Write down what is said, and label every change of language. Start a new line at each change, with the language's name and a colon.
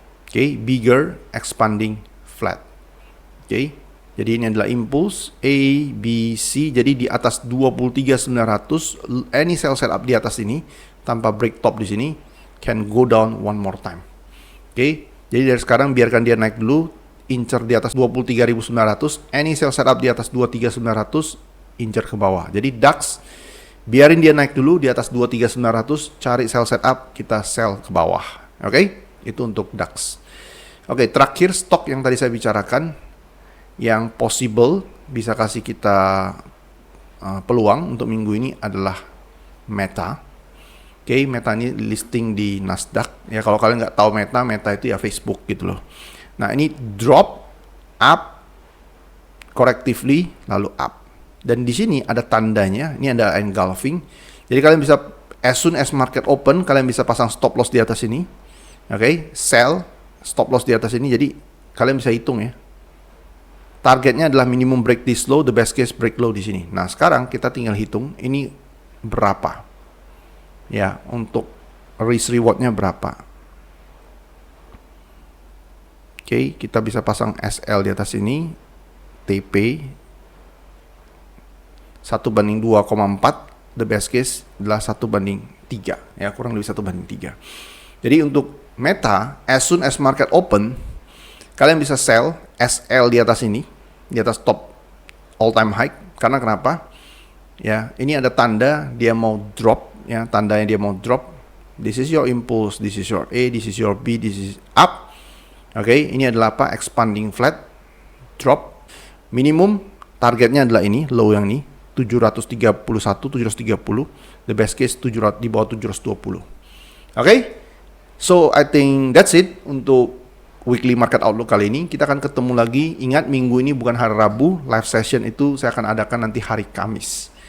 English: Oke, bigger, expanding, flat.
Indonesian: Oke, jadi ini adalah impulse A, B, C. Jadi di atas 23.900, any sell setup di atas ini tanpa break top di sini
English: can go down one more time.
Indonesian: Oke, jadi dari sekarang biarkan dia naik dulu. Incer di atas 23.900, any sell setup di atas 23.900, incer ke bawah. Jadi DAX, biarin dia naik dulu di atas 23.900, cari sell setup, kita sell ke bawah. Oke, itu untuk DAX. Oke, terakhir stok yang tadi saya bicarakan, yang possible bisa kasih kita peluang untuk minggu ini adalah Meta. Oke, Meta ini listing di Nasdaq. Ya, kalau kalian nggak tahu Meta, Meta itu ya Facebook gitu loh. Nah, ini drop, up, correctively, lalu up. Dan di sini ada tandanya, ini ada engulfing. Jadi kalian bisa,
English: as soon as market open,
Indonesian: kalian bisa pasang stop loss di atas ini. Oke, sell, stop loss di atas ini. Jadi kalian bisa hitung ya. Targetnya adalah
English: minimum break this low, the best case break low
Indonesian: di sini. Nah, sekarang kita tinggal hitung ini berapa. Ya, untuk risk rewardnya berapa. Oke, kita bisa pasang SL di atas ini, TP 1/2,4,
English: the best case
Indonesian: adalah 1/3, ya, kurang lebih 1/3. Jadi untuk Meta,
English: as soon as market open,
Indonesian: kalian bisa sell SL di atas ini, di atas top all time high. Karena kenapa? Ya, ini ada tanda dia mau drop, ya, tandanya dia mau drop.
English: This is your impulse, this is your A, this is your B, this is up.
Indonesian: Oke, ini adalah apa? Expanding flat, drop. Minimum targetnya adalah ini, low yang ini, 731, 730.
English: The best case 700,
Indonesian: di bawah 720.
English: Oke, so I think that's it untuk weekly market outlook
Indonesian: kali ini. Kita akan ketemu lagi. Ingat, minggu ini bukan hari Rabu. Live session itu saya akan adakan nanti hari Kamis.